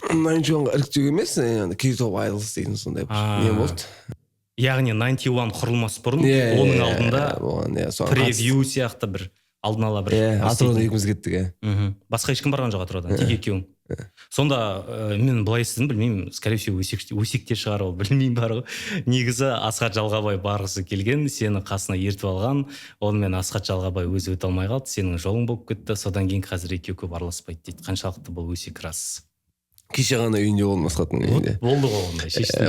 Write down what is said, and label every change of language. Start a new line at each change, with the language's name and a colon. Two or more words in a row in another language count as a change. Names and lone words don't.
Kazakh: 91-ға іріктеуге емес, K-Top Idols деген сондай не болды. Яғни 91 құрылмас бұрын, оның алдында превью сияқты бір алдын ала бір. Атыраудан екіміз кеттік. Басқа ешкім барған жоқ Атыраудан, тек екеуің. Сонда мен былай істедім, білмеймін,
Russian: скорее всего
Kazakh: өсекте шығар ол, білмеймін бар ғой. Негізі Асхат Жалғабай барғысы келген, сені қасына ертіп алған, онымен Асхат Жалғабай өзі өте алмай қалды, сенің жолың болып кетті, содан кейін қазір екеуі көп араласпайды дейді. Қаншалықты бұл өсек рас? Кеше ғана үйінде болдым Асхаттың үйінде. Болды ғой ондай, шештің.